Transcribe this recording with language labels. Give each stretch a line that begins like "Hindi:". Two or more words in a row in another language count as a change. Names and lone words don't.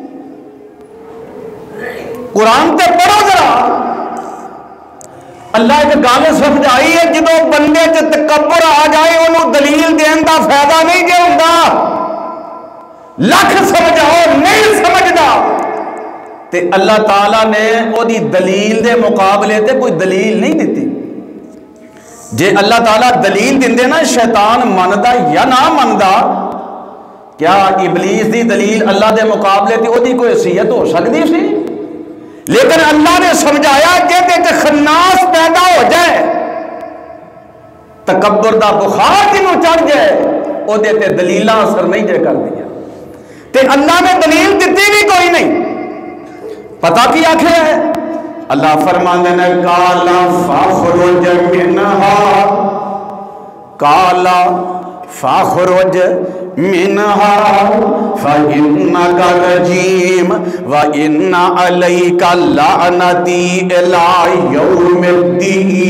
Punjabi: قرآن تے پڑھو ذرا، اللہ ایک گل سمجھائی ہے، جدو بندے تے تکبر آ جائے انہوں دلیل دین دا فائدہ نہیں جے ہوندا، لکھ سمجھاؤ نہیں سمجھدا، تے اللہ تعالیٰ نے او دی دلیل دے مقابلے تے کوئی دلیل نہیں دیتی۔ جے اللہ تعالیٰ دلیل دیندے نا شیطان مندا یا نہ مندا، کیا ابلیس دی دلیل اللہ دے مقابلے تے او دی کوئی حیثیت ہو سکتی سی؟ لیکن اللہ نے سمجھایا کہ خناس پیدا ہو جائے، تکبر دا بخار جنوں چڑھ جائے، او دے تے دلیلاں اثر نہیں جے کر دیا، تے اللہ نے دلیل دیتی بھی کوئی نہیں، پتہ کی آخر ہے؟ اللہ فرماندے نے
Arabic: کالا فاخرج منہا، کالا فاخرج منہا فإنک رجیم وإن علیک لعنتی الی یوم الدین،